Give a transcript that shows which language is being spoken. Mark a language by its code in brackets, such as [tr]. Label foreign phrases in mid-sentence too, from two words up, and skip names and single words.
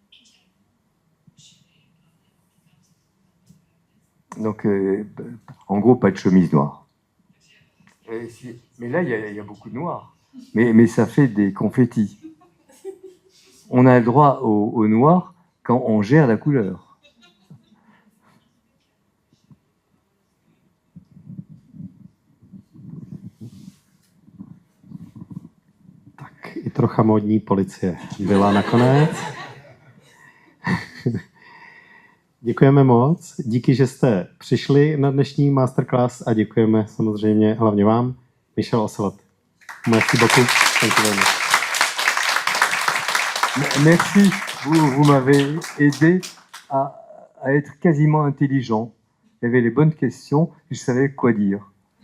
[fr] Donc, en gros, pas de chemise noire. Mais là, il y a beaucoup de noir. Mais ça fait des confettis. On a le droit au noir quand on gère la couleur. [cs] Tak i trocha módní policie byla nakonec. Děkujeme moc. Díky, že jste přišli na dnešní masterclass a děkujeme samozřejmě hlavně vám, Michel Ocelot. [fr] Merci beaucoup. [en] Thank you very much. [fr] Merci, vous m'avez aidé à être quasiment intelligent. Il y avait les bonnes questions, je savais quoi dire.